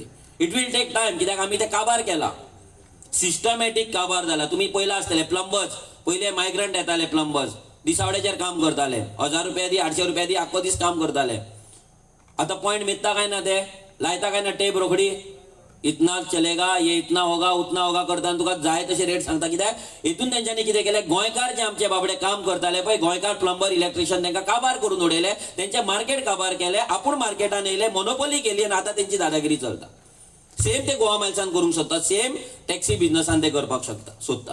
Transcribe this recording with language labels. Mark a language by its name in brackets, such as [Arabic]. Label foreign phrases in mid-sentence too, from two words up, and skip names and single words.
[English] it will take time, [Konkani] कित्याक आमी तें काबार केला, सिस्टमॅटीक काबार जाला. तुमी पयला आसतले प्लंबर्स, पयले मायग्रंट येताले प्लंबर्स, दिसावड्याचेर काम करताले, 1000 रुपया दी 800 रुपया दी आख्खो दीस काम करताले. आतां पॉयंट मित्ता काय ना, ते लायता काय ना टेप रोखडी, [Hindi] इतना चलेगा, ये इतना होगा उतना होगा [Konkani] करता तुका जाय तशे रेट सांगता. कित्याक हितून तेंच्यांनी कितें केलें, गोंयकार जे आमचे बाबडे काम करताले पळय, गोंयकार प्लंबर इलेक्ट्रिशियन, तांकां काबार करून उडयले, तेंचे मार्केट काबार केले, आपूण मार्केटान येयले, मोनोपोली केली आनी आतां तेंची दादागिरी चलता. सेम ते गोवा मायल्सान करूंक सोदता, सेम टॅक्सी बिझनसान ते करपाक सोदता.